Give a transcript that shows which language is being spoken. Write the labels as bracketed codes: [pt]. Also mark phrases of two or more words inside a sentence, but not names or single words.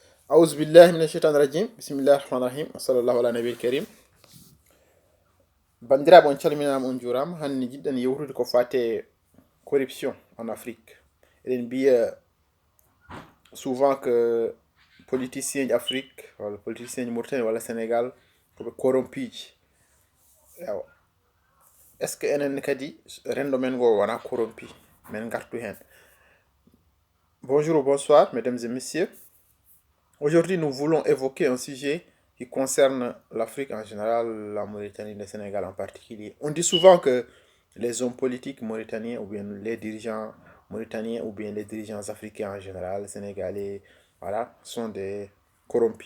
[ar] أعوذ بالله من الشيطان الرجيم بسم الله الرحمن الرحيم وصلى الله على نبي الكريم [ff] bandiraɓe on calminama on jurama hande jiɗɗen yewtude ko fate [fr] corruption en Afrique [ff] eɗen mbiya [fr] souvent que [ff] politicien Afrique walla politicien Mauritanie walla Sénégal koɓe corrompiji ewa [fr] est ce que [ff] enen kadi rendo men go wona corrompi men gartu hen. [fr] Bonjour ou bonsoir mesdames et messieurs. Aujourd'hui, nous voulons évoquer un sujet qui concerne l'Afrique en général, la Mauritanie, le Sénégal en particulier. On dit souvent que les hommes politiques mauritaniens ou bien les dirigeants mauritaniens ou bien les dirigeants africains en général, sénégalais, voilà, sont des corrompus.